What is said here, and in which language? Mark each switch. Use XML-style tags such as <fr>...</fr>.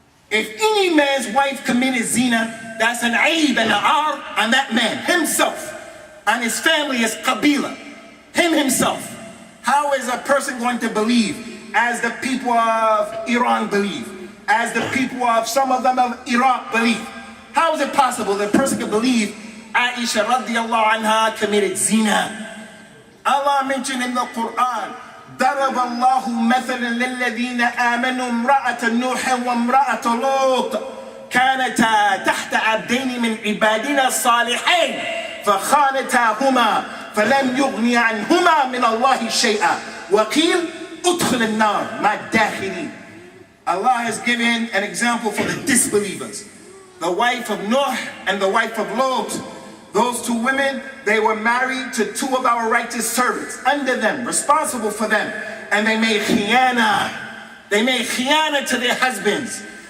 <en>If any man's wife committed zina, that's an aib and an ar on that man himself, and his family is qabila, him himself. How is a person going to believe as the people of Iran believe, as the people of some of them of Iraq believe? How is it possible that a person can believe Aaisha radiallahu anha committed zina? Allah mentioned in the Quran,</en> <ar>ضرب الله مثلا للذين آمنوا امرأة نوح وامرأة لوط كانتا تحت عبدين من عبادنا الصالحين فخانتاهما فلم يغني عنهما من الله شيئا وقيل ادخل النار مع الداخلين.</ar> <en>Allah has given an example for the disbelievers. The wife of Noor and the wife of Lot. Those two women, they were married to two of our righteous servants, under them, responsible for them. And they made khiyana. They made khiyana to their husbands.</en>